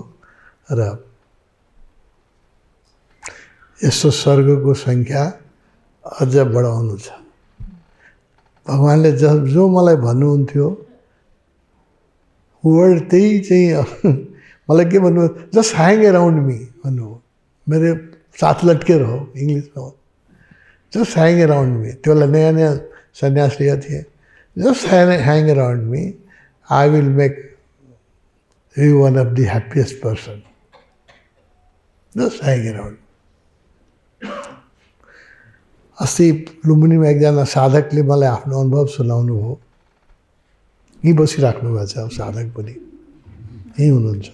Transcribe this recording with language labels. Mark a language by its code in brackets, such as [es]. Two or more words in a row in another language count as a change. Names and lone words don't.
[ne] र यस्तो स्वर्गको सङ्ख्या अझ बढाउनु छ। भगवानले जो मलाई भन्नुहुन्थ्यो वर्ड त्यही चाहिँ मलाई के भन्नु, [en] just hang around me [ne] भन्नु, [hi] मेरे साथ लटके रहो इङ्ग्लिसमा। [en] just hang around me, [ne] त्यो बेला नयाँ नयाँ सन्यास लिएका थिए। [en] just hang around me, I will make you one of the happiest person. just hang around. [ne] अस्ति लुम्बिनीमा एकजना साधकले मलाई आफ्नो अनुभव सुनाउनु हो। यहीँ बसिराख्नु भएको छ, अब साधक पनि यहीँ हुनुहुन्छ।